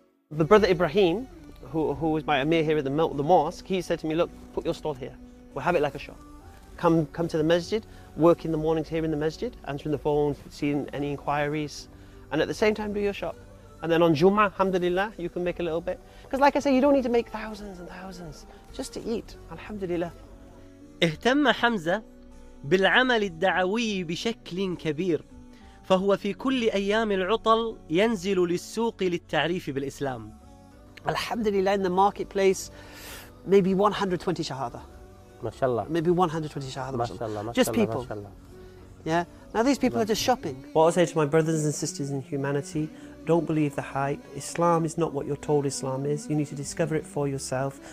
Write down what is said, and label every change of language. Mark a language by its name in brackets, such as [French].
[English] The brother Ibrahim, who was my Amir here at the mosque, he said to me, look, put your stall here. We'll have it like a shop. Come to the masjid, work in the mornings here in the masjid, answering the phone, seeing any inquiries, and at the same time do your shop. And then on Jum'ah, alhamdulillah, you can make a little bit. Because like I say, you don't need to make thousands and thousands, just to eat, alhamdulillah. [Arabic] اهتم حمزة بالعمل الدعوي بشكل كبير فهو في كل أيام العطل ينزل للسوق للتعريف بالإسلام. الحمد لله [English] in the marketplace maybe 120 shahada. [Arabic] ما شاء الله. [English] Maybe 120 shahada. [Arabic] ما شاء الله. [English] Just people. Yeah. Now these people are just shopping. What I say to my brothers and sisters in humanity, don't believe the hype. Islam is not what you're told Islam is. You need to discover it for yourself.